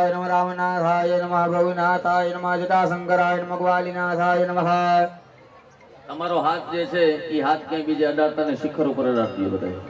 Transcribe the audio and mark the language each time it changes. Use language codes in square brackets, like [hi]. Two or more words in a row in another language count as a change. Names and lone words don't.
[sa] नमः रामनाथाय नमः प्रभुनाथाय नमः जटाशंकराय नमः ग्वालिनाथाय नमः [gu] તમારો હાથ જે છે એ હાથ ક્યાંય બીજે અડાડતા ને શિખર ઉપર અડાડતી બધા